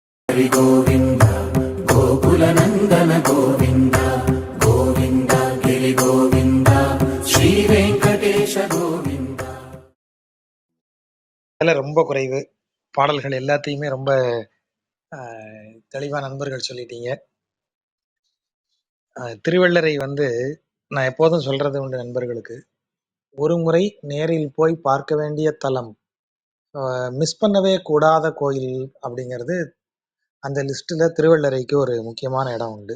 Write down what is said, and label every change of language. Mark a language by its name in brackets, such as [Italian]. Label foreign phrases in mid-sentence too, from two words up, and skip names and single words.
[Sanskrit] हरि गोविन्द गोकुलनन्दन गोविन्द गोविन्द गिरि गोविन्द श्रीवेङ्कटेश गोविन्द. [Tamil] ரொம்ப குறைவு பாடல்கள் எல்லாத்தையுமே ரொம்ப தெளிவா நண்பர்கள் சொல்லிட்டீங்க. திருவள்ளரை நான் எப்போதும் சொல்றது உண்டு நண்பர்களுக்கு, ஒரு முறை நேரில் போய் பார்க்க வேண்டிய தலம், மிஸ் பண்ணவே கூடாத கோயில் அப்படிங்கிறது அந்த லிஸ்ட்ல திருவள்ளரைக்கு ஒரு முக்கியமான இடம் உண்டு.